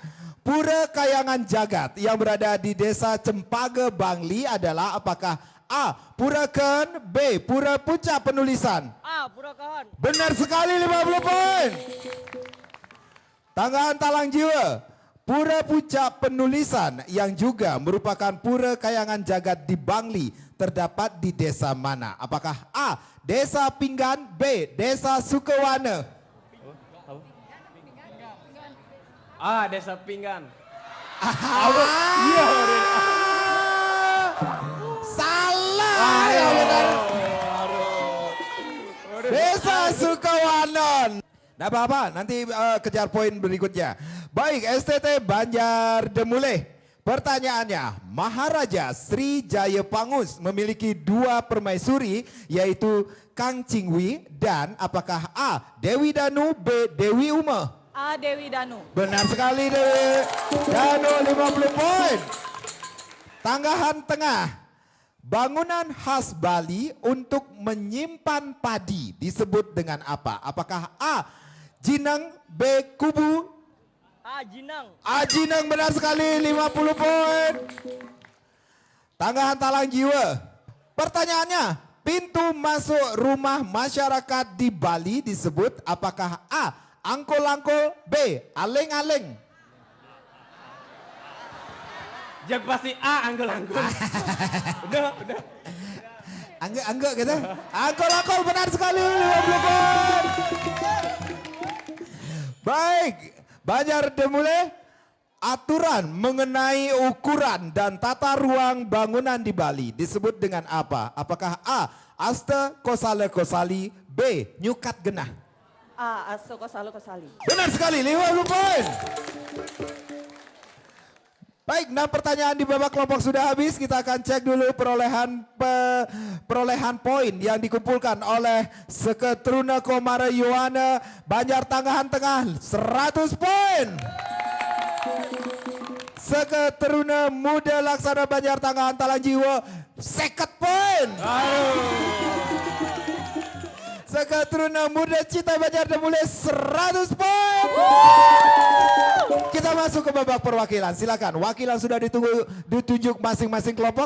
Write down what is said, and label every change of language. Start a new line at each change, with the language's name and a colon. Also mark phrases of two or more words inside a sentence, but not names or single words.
Indonesian: Pura Kayangan Jagat yang berada di Desa Cempaka, Bangli adalah apakah A. Pura Ken, B. Pura Puncak Penulisan? A. Pura Kahan. Benar sekali, 50 poin. Tanggahan Talang Jiwa. Pura Puncak Penulisan yang juga merupakan pura kayangan jagat di Bangli terdapat di desa mana? Apakah A. Desa Pinggan, B. Desa Sukawana? Ah, Desa Pinggan. Salah. Ya benar. Desa Sukawanon. Nah apa-apa, nanti kejar poin berikutnya. Baik, STT Banjar Demule. Pertanyaannya, Maharaja Sri Jayapangus memiliki 2 permaisuri, yaitu Kang Cingwi dan apakah A. Dewi Danu, B. Dewi Uma? A. Dewi Danu. Benar sekali, Dewi Danu, 50 poin. Tanggahan Tengah. Bangunan khas Bali untuk menyimpan padi disebut dengan apa? Apakah A. Jinang, B. Kubu? A. Jinang. A. Jinang, benar sekali, 50 poin. Tanggahan Talang Jiwa. Pertanyaannya, pintu masuk rumah masyarakat di Bali disebut apakah A. Angkol-angkol, B. Aleng-aleng? Jak pasti A, anggol-anggol. Udah. Angga gitu. Angkol-angkol, benar sekali, 50 poin. Baik, Banjar Demule, aturan mengenai ukuran dan tata ruang bangunan di Bali disebut dengan apa? Apakah A. Asta Kosala Kosali, B. Nyukat Genah? A. Aso Kosalo Kosali. Benar sekali, 50 poin. Baik, 6 pertanyaan di babak kelompok sudah habis. Kita akan cek dulu perolehan poin yang dikumpulkan oleh Seketruna Komara Yohana Banjar Tanggahan Tengah, 100 poin. Seketruna Muda Laksana Banjar Tanggahan Talang Jiwa, 50 poin. Seketruna Muda Cita Banjar Demule, 100 poin. Kita masuk ke babak perwakilan. Silakan, wakilan sudah ditunjuk masing-masing kelompok.